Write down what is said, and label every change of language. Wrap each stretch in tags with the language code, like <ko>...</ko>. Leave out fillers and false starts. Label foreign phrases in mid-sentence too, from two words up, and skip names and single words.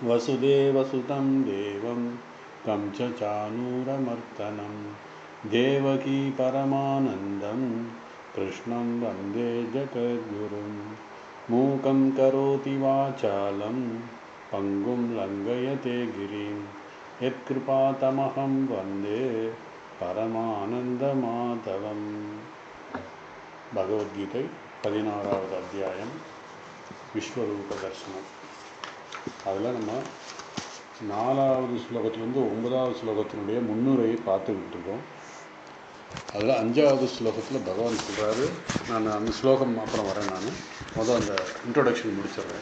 <sa>वसुदेवसुतं देवं तं च चानूरमर्दनं देवकी परमानन्दं कृष्णं वन्दे जगद्गुरुं। मूकं करोति वाचालं पङ्गुं लङ्घयते गिरिं यत्कृपातमहं वन्दे परमानन्दमाधवम्।</sa> <ta>भगवद्गीதை 16வது அத்தியாயம் விஸ்வரூப தர்சனம். அதில் நம்ம 4வது ஸ்லோகத்திலேருந்து 9வது ஸ்லோகத்தினுடைய முன்னுரையை பார்த்துக்கிட்டு இருக்கோம். அதில் 5வது ஸ்லோகத்தில் பகவான் சொல்கிறாரு, நான் அந்த ஸ்லோகம் அப்புறம் வரேன், முதல் அந்த இன்ட்ரோடக்ஷன் முடிச்சிடுறேன்.</ta>